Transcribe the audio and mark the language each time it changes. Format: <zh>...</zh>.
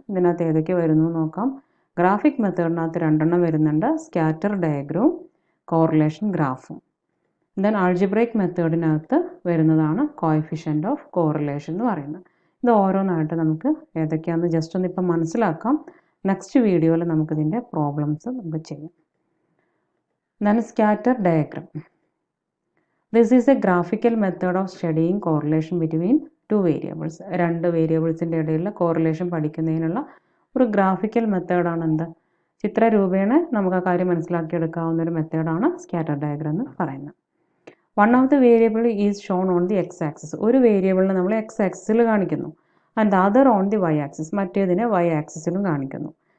<ml>ഇതിനകത്ത് ഏതൊക്കെ വരുന്നു നോക്കാം. ഗ്രാഫിക് മെത്തേഡിനകത്ത് രണ്ടെണ്ണം വരുന്നുണ്ട്, സ്കാറ്റർ ഡയഗ്രവും കോറിലേഷൻ ഗ്രാഫും. ദെൻ ആൾജിബ്രിക് മെത്തേഡിനകത്ത് വരുന്നതാണ് കോഎഫിഷ്യൻ്റ് ഓഫ് കോറിലേഷൻ എന്ന് പറയുന്നത്. ഇത് ഓരോന്നായിട്ട് നമുക്ക് ഏതൊക്കെയാണെന്ന് ജസ്റ്റ് ഒന്ന് ഇപ്പം മനസ്സിലാക്കാം. നെക്സ്റ്റ് വീഡിയോയിൽ നമുക്കിതിൻ്റെ പ്രോബ്ലംസ് നമുക്ക് ചെയ്യാം.</ml> <en>Then scatter diagram. This is a graphical method of studying correlation between two variables.</en> <ml>രണ്ട് വേരിയബിൾസിൻ്റെ ഇടയിലുള്ള കോറിലേഷൻ പഠിക്കുന്നതിനുള്ള ഒരു ഗ്രാഫിക്കൽ മെത്തേഡാണ് എന്ത്, ചിത്രരൂപേണ നമുക്ക് ആ കാര്യം മനസ്സിലാക്കിയെടുക്കാവുന്ന ഒരു മെത്തേഡാണ് സ്കാറ്റർ ഡയഗ്രം എന്ന് പറയുന്നത്.</ml> <en>One of the variable is shown on the X axis.</en> <ml>ഒരു വേരിയബിളിനെ നമ്മൾ എക്സ് ആക്സിസിൽ കാണിക്കുന്നു,</ml> <en>and other on the Y axis,</en> <ml>മറ്റേതിനെ Y ആക്സിസിലും കാണിക്കുന്നു.</ml>